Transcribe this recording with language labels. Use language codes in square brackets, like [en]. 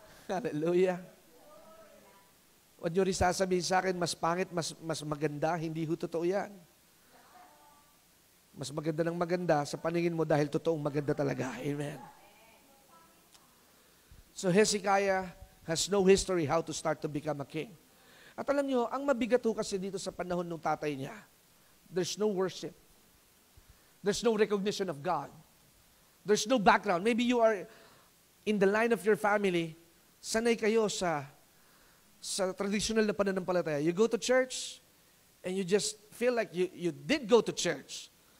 [tl] Hallelujah. Huwag nyo rin sasabihin sa akin, mas pangit, mas maganda. Hindi ho totoo yan. Mas maganda ng maganda sa paningin mo dahil totoong maganda talaga. Amen. [en] So Hezekiah has no history how to start to become a king. [tl] At alam nyo, ang mabigat ho kasi dito sa panahon ng tatay niya, [en] there's no worship. There's no recognition of God. There's no background. Maybe you are in the line of your family, [tl] sanay kayo sa traditional na pananampalataya. [en] You go to church, and you just feel like you did go to church.